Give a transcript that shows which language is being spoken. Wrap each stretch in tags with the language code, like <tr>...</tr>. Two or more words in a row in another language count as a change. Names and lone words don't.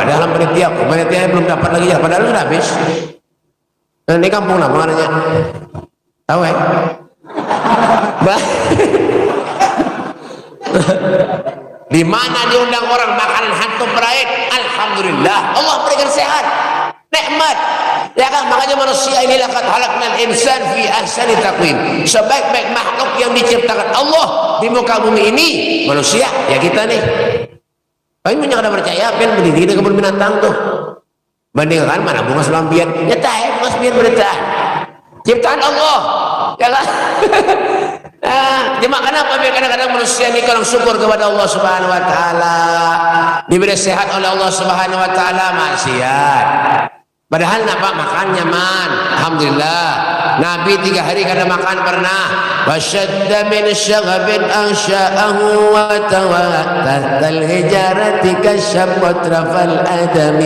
<id>Dalam panitia belum dapat lagi ya, padahal sudah habis. Nah, ini kampung lah maknanya. Tahu ya? Di mana diundang orang makanan hantu beraid, alhamdulillah Allah berikan sehat, nikmat. Ya kan, makanya manusia ini</id> <ar>لقد خلقنا الإنسان في أحسن تقويم.</ar> <id>Sebaik-baik makhluk yang diciptakan Allah di muka bumi ini manusia, ya kita nih.</id> <bjn>Tapi punya kada percaya kan berdiri di kebun binatang tuh. Bandingkan mana bunga selampian, ya tahu bunga selampian beritahan ciptaan Allah, ya kan?</bjn> <id>Cuma kenapa kadang-kadang manusia ini kurang syukur kepada Allah</id> <ar>سبحانه وتعالى,</ar> <id>diberi sehat oleh Allah</id> <ar>سبحانه وتعالى,</ar> <id>maksiat.</id> <bjn>Padahal napa makan nyaman, alhamdulillah. Nabi 3 hari kada makan pernah.</bjn> <ar>وشد من سغب أحشاءه وطوى تحت الحجارة كشحا مترف الأدم.</ar>